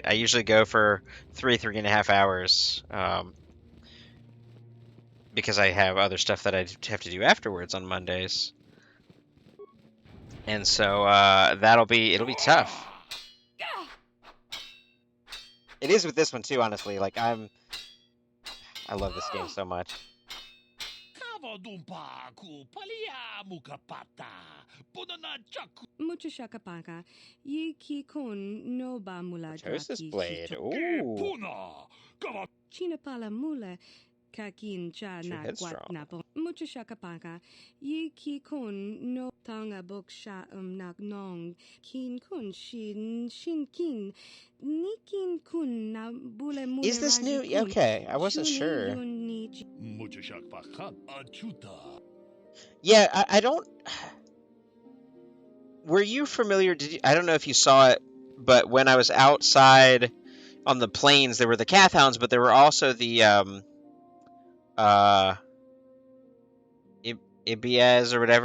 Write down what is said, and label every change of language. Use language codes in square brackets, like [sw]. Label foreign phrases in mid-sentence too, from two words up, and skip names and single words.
[en] I usually go for 3.5 hours, because I have other stuff that I have to do afterwards on Mondays, and so it'll be tough. It is with this one too, honestly. Like I love this game so much. Muchashakapaka, Yiki kun no ba mula Tosis Blade. Ooh. Chinapala mula kakin cha na kwat napo. Muchashakapaka, Yiki kun no tanga bok sha nak nong. Kin kun shin kin. Nikin kun na bule mula. Is this new? Okay, I wasn't sure. Yeah, I don't. Were you familiar? I don't know if you saw it, but when I was outside on the plains, there were the Kath-hounds, but there were also the Ibias or whatever.